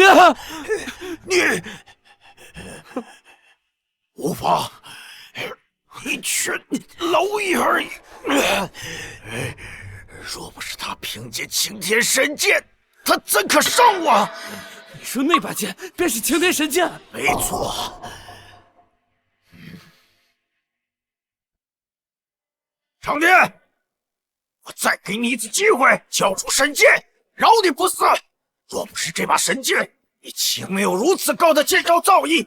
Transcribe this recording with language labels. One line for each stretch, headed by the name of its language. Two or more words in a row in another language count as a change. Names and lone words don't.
Chinese: 你无妨，一群蝼蚁而已。若不是他凭借擎天神剑，他怎可伤我？你說那把劍便是擎天神劍？沒錯。長天，我再給你一次機會，交出神劍，饒你不死。若不是這把神劍，你豈沒有如此高的劍道造詣？